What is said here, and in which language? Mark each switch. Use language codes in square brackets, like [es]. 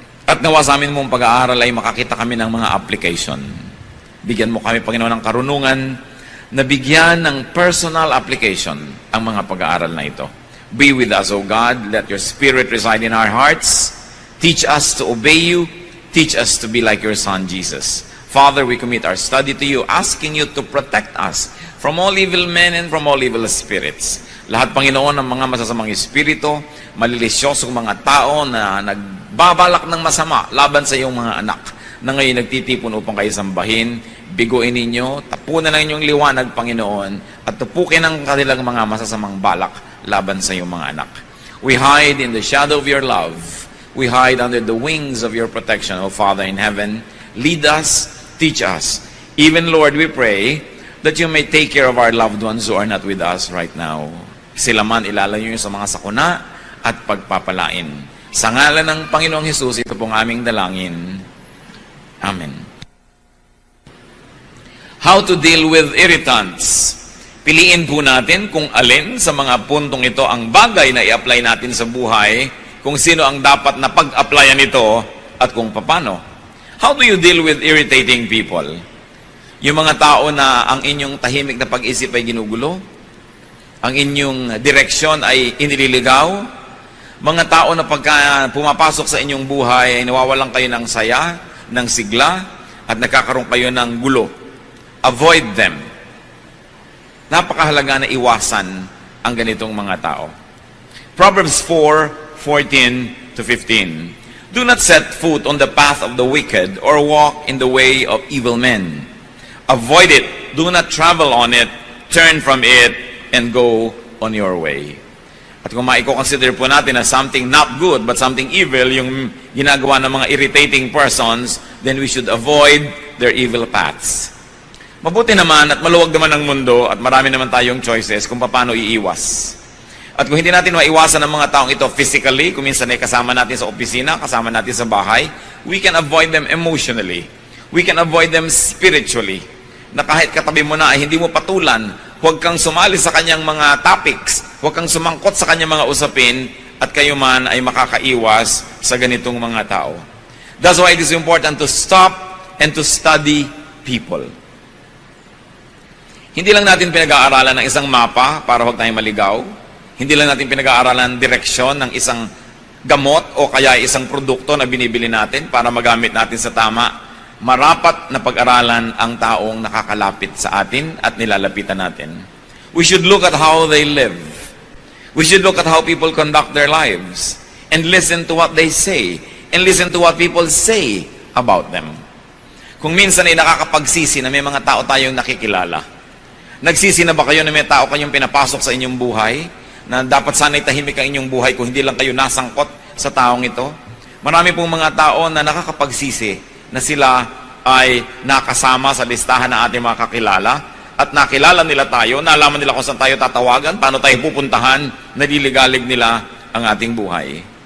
[tl] At nawa sa amin mong pag-aaral ay makakita kami ng mga application. Bigyan mo kami, Panginoon, ng karunungan na bigyan ng personal application ang mga pag-aaral na ito. [en] Be with us, O God. Let your Spirit reside in our hearts. Teach us to obey you. Teach us to be like your Son, Jesus. Father, we commit our study to you, asking you to protect us from all evil men and from all evil spirits. [tl] Lahat, Panginoon, ng mga masasamang espiritu, malilisyosong mga tao na nagbabalak ng masama laban sa iyong mga anak, na ngayon nagtitipon upang kayo sambahin, biguin ninyo, tapunan ng inyong liwanag, Panginoon, at tupukin ang kanilang mga masasamang balak laban sa iyong mga anak. [en] We hide in the shadow of your love. We hide under the wings of your protection, O Father in heaven. Lead us, teach us. Even, Lord, we pray that you may take care of our loved ones who are not with us right now. [tl] Sila man ilalayo sa mga sakuna at pagpapalain. Sa ngalan ng Panginoong Hesus, ito pong aming dalangin. Amen. [en] How to deal with irritants. [tl] Piliin po natin kung alin sa mga puntong ito ang bagay na i-apply natin sa buhay, kung sino ang dapat na pag-applyan nito, at kung paano. [en] How do you deal with irritating people? [tl] Yung mga tao na ang inyong tahimik na pag-isip ay ginugulo, ang inyong direksyon ay inililigaw, mga tao na pagka pumapasok sa inyong buhay ay nawawalan kayo ng saya, ng sigla, at nagkakaroon kayo ng gulo. [en] Avoid them. [tl] Napakahalaga na iwasan ang ganitong mga tao. [en] Proverbs 4:14-15. Do not set foot on the path of the wicked or walk in the way of evil men. Avoid it. Do not travel on it. Turn from it and go on your way. [tl] At kung maiko-consider po natin na [en] something not good but something evil [tl] yung ginagawa ng mga [en] irritating persons, then we should avoid their evil paths. [tl] Mabuti naman at maluwag naman ang mundo at marami naman tayong choices kung paano iiwas. At kung hindi natin maiwasan ang mga taong ito physically, kung minsan ay kasama natin sa opisina, kasama natin sa bahay, [en] we can avoid them emotionally. We can avoid them spiritually. [tl] Na kahit katabi mo na ay hindi mo patulan, huwag kang sumali sa kanyang mga topics, huwag kang sumangkot sa kanyang mga usapin, at kayo man ay makakaiwas sa ganitong mga tao. [en] That's why it is important to stop and to study people. [tl] Hindi lang natin pinag-aaralan ng isang mapa para huwag tayong maligaw. Hindi lang natin pinag-aaralan ng direksyon ng isang gamot o kaya isang produkto na binibili natin para magamit natin sa tama. Marapat na pag-aralan ang taong nakakalapit sa atin at nilalapitan natin. [en] We should look at how they live. We should look at how people conduct their lives and listen to what they say and listen to what people say about them. [tl] Kung minsan ay nakakapagsisi na may mga tao tayong nakikilala. Nagsisi na ba kayo na may tao kayong pinapasok sa inyong buhay na dapat sana'y tahimik ang inyong buhay kung hindi lang kayo nasangkot sa taong ito? Marami pong mga tao na nakakapagsisi na sila ay nakasama sa listahan ng ating mga kakilala at nakilala nila tayo, nalaman nila kung saan tayo tatawagan, paano tayo pupuntahan, naliligalig nila ang ating buhay.